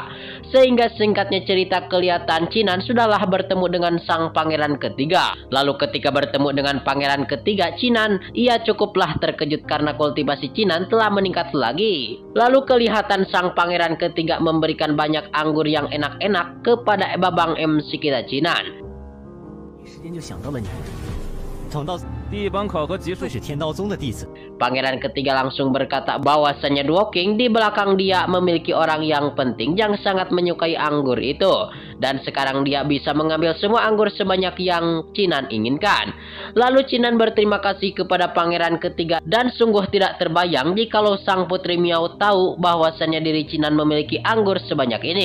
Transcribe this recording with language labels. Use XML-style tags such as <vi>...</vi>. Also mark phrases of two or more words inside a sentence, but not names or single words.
<id>Sehingga singkatnya cerita kelihatan Chinan sudahlah bertemu dengan sang pangeran ketiga. Lalu ketika bertemu dengan pangeran ketiga Chinan, ia cukuplah terkejut karena kultivasi Chinan telah meningkat lagi. Lalu kelihatan sang pangeran ketiga memberikan banyak anggur yang enak-enak kepada Babang MC kita Chinan.</id> <zh>时间就想到了你，等到第一班考核结束是天道宗的弟子。</zh> <id>Pangeran ketiga langsung berkata bahwasannya Duo King di belakang dia memiliki orang yang penting yang sangat menyukai anggur itu. Dan sekarang dia bisa mengambil semua anggur sebanyak yang Chinan inginkan. Lalu Chinan berterima kasih kepada pangeran ketiga dan sungguh tidak terbayang jikalau sang putri Miao tahu bahwasannya diri Chinan memiliki anggur sebanyak ini.</id>